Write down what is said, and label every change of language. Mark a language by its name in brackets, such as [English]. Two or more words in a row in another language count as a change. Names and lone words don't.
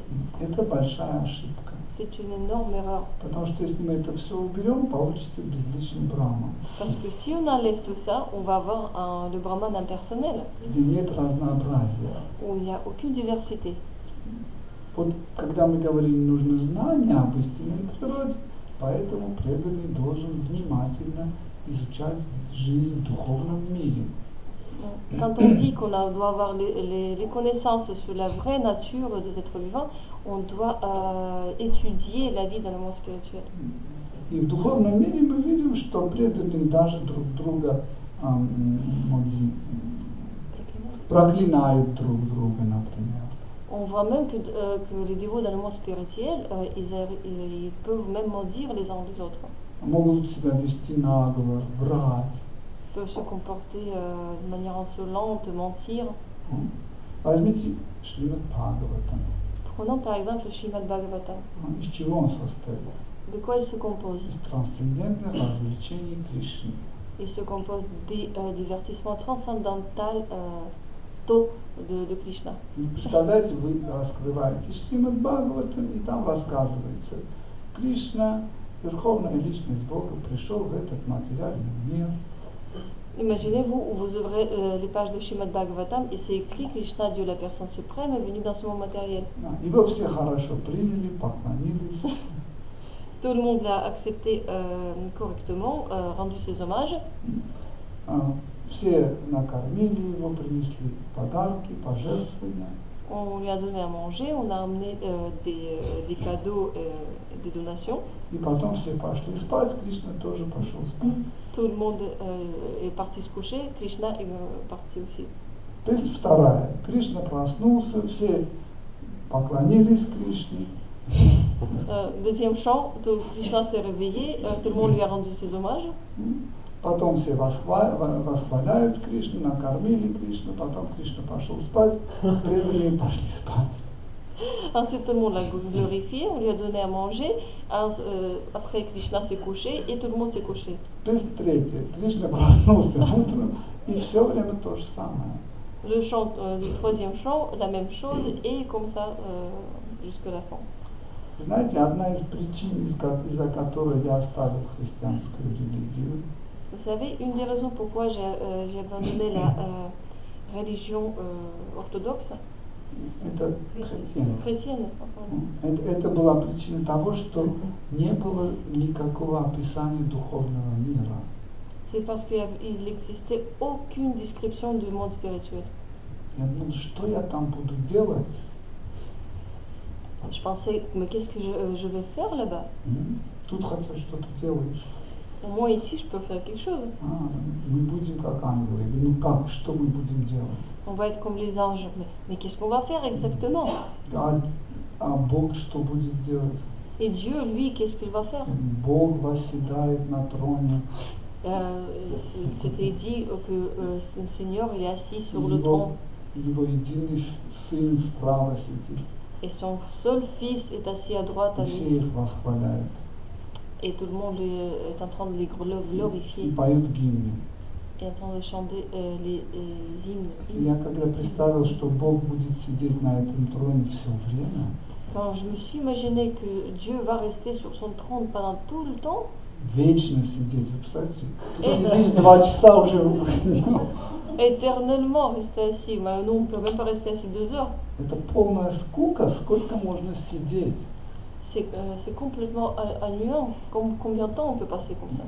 [Russian] Это большая ошибка. [French] C'est une énorme erreur. [Russian] Потому что если мы это все уберем, получится безличный брахман. [French] Parce que si on enlève tout ça, on va avoir le brahman impersonnel. [Russian] Где нет разнообразия. [French] Où il n'y a aucune diversité. [Russian] Вот когда мы говорим, нужно знание об истинной природе, поэтому преданный должен внимательно изучать жизнь в духовном мире. [French] Quand on dit qu'on doit avoir les connaissances sur la vraie nature des êtres vivants, on doit étudier la vie dans le monde spirituel. [Russian] И в духовном мире мы видим, что преданные даже друг друга проклинают друг друга, например. [French] On voit même que les dévots dans le monde spirituel, ils peuvent même maudire les uns les autres. [Russian] Могут себя вести нагло, врать. [French] Peuvent se comporter de manière insolente, mentir. [Russian] Возьмите Шримад Бхагаватам. [French] Prenons par exemple le Srimad Bhagavatam. [Russian] Из чего он состоит? [French] De quoi il se compose? [Russian] Из трансцендентных развлечений Кришны. [French] Il se compose des divertissements transcendantaux de Krishna. [Russian] Представляете, вы раскрываете Шримад Бхагаватам, и там рассказывается, Кришна, Верховная Личность Бога, пришел в этот материальный мир. [French] Imaginez-vous, vous ouvrez les pages de Srimad Bhagavatam et c'est écrit Krishna, Dieu la personne suprême, est venu dans ce monde matériel. [Russian] Его все хорошо приняли, поклонились. [French] Tout le monde l'a accepté correctement, rendu ses hommages. [Russian] Все накормили его, принесли подарки, пожертвования. [French] On lui a donné à manger, on a amené des cadeaux et des donations. [Russian] И потом все пошли спать, Кришна тоже пошел спать. [French] Tout le monde est parti se coucher, Krishna est parti aussi. [Russian] То есть вторая. Кришна проснулся, все поклонились Кришне. [French] Deuxième chant, Krishna s'est réveillé, tout le monde lui a rendu ses hommages. [Russian] Потом все восхваляют Кришну, накормили Кришну, потом Кришна пошел спать, преданные пошли спать. [French] Ensuite, tout le monde l'a glorifié, on lui a donné à manger. Après, Krishna s'est couché et tout le monde s'est couché. [Russian] То есть третье. Кришна проснулся утром, и все время то же самое. [French] Le chant du troisième chant, la même chose, et comme ça jusqu'à la fin. [Russian] Знаете, одна из причин, из-за которой я оставил христианскую религию, [French] Vous savez, une des raisons pourquoi j'ai abandonné la religion orthodoxe, [Russian] это [French] chrétienne, [Russian] это была причина того, что не было никакого описания духовного мира. [French] c'est parce qu'il n'existait aucune description du monde spirituel. [Russian] Я думал, что я там буду делать? [French] Je pensais, mais qu'est-ce que je vais faire là-bas? [Russian] Тут хотя что-то делаешь. [French] Moi ici, je peux faire quelque chose. [Russian] Мы будем как ангелы. Я говорю, ну как, что мы будем делать? [French] On va être comme les anges. Mais qu'est-ce qu'on va faire exactement? [Russian] А Бог что будет делать? [French] Et Dieu, lui, qu'est-ce qu'il va faire? [Russian] Бог восседает на троне. [French] C'était dit que le Seigneur il est assis sur le trône. [Russian] Его единый сын справа сидит. [French] Et son seul fils est assis à droite à [Russian] И все [French] lui. [Russian] их восхваляют. [French] Et tout le monde est en train de les glorifier. [Russian] И поют гимны. [French] Et en train de chanter les hymnes. [Russian] Я когда представил, что Бог будет сидеть на этом троне все время, [French] Quand je me suis imaginé que Dieu va rester sur son trône pendant tout le temps, [Russian] вечно сидеть, вы представляете? Тут сидишь 2 часа уже [French] éternellement rester assis. Mais nous, on ne peut même pas rester assis 2 heures. [Russian] Это полная скука, сколько можно сидеть. [French] C'est complètement ennuyant. Combien de temps on peut passer comme ça?